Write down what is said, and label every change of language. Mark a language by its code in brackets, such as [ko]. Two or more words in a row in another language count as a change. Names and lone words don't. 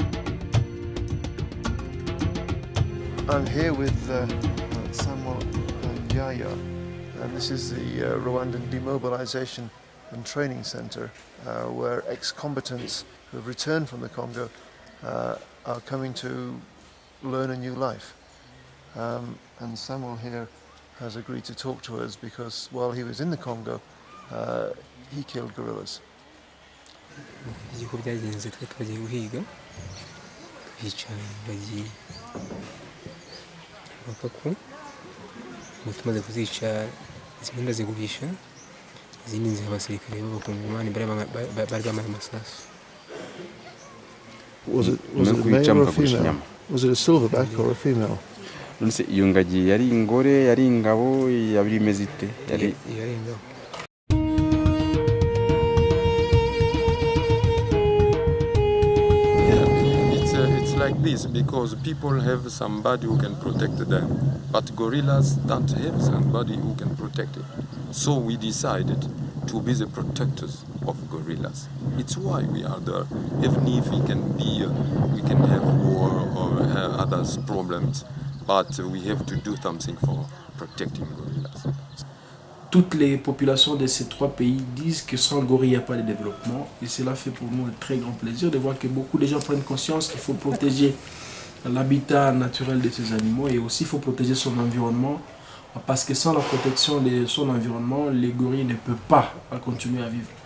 [en] I'm here with Samuel Yaya, and this is the Rwandan Demobilization and Training Center, where ex-combatants who have returned from the Congo are coming to learn a new life. And Samuel here has agreed to talk to us because while he was in the Congo, he killed gorillas. [rw] tumaze kuzica zimwe ndazigurisha, izindi nziha abasirikare b'abakongomani bari bamaye amasasu. [en] Was it a male or a female? Was it a silverback or a female? [rw] Iyo ngagi yari ingore, yari ingabo, yari imeze ite? Yari ingabo. [en] It's like this because people have somebody who can protect them, but gorillas don't have somebody who can protect it. So we decided to be the protectors of gorillas. It's why we are there. Even if we can have war or other problems, but we have to do something for protecting gorillas. [fr] Toutes les populations de ces trois pays disent que sans gorille, il n'y a pas de développement. Et cela fait pour nous un très grand plaisir de voir que beaucoup de gens prennent conscience qu'il faut protéger l'habitat naturel de ces animaux et aussi il faut protéger son environnement. Parce que sans la protection de son environnement, les gorilles ne peuvent pas continuer à vivre.